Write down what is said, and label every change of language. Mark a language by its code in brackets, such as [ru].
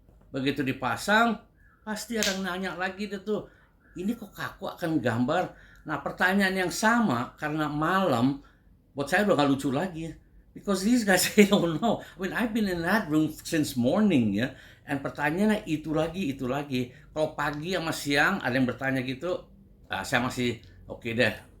[id] Begitu dipasang, pasti ada yang nanya lagi tuh, ini kok kaku akan gambar. Nah pertanyaan yang sama karena malam, buat saya udah gak lucu lagi. [en] Because these guys, they don't know. I've been in that room since morning ya. [id] And pertanyaannya itu lagi. Kalau pagi sama siang ada yang bertanya gitu, saya masih oke deh.